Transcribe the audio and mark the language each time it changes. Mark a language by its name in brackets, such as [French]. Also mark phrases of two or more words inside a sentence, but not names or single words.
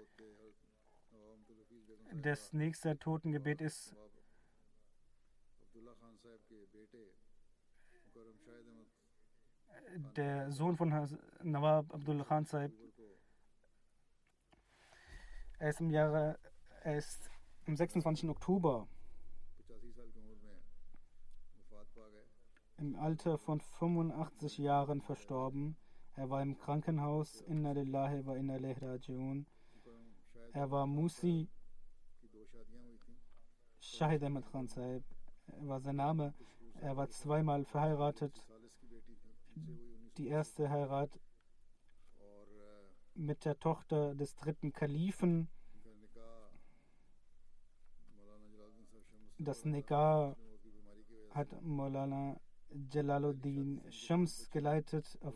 [German] Das nächste Totengebet ist der Sohn von Nawab Abdullah Khan Sahib. Er ist am 26. Oktober im Alter von 85 Jahren verstorben. Er war im Krankenhaus. [Arabic] إنا لله وإنا إليه راجعون. [German] Er war Musi Shahid Ahmad Khan Sahib war sein Name. Er war 2-mal verheiratet. Die erste Heirat mit der Tochter des 3. Kalifen. Das Nikah hat Maulana Jalaluddin Shams geleitet.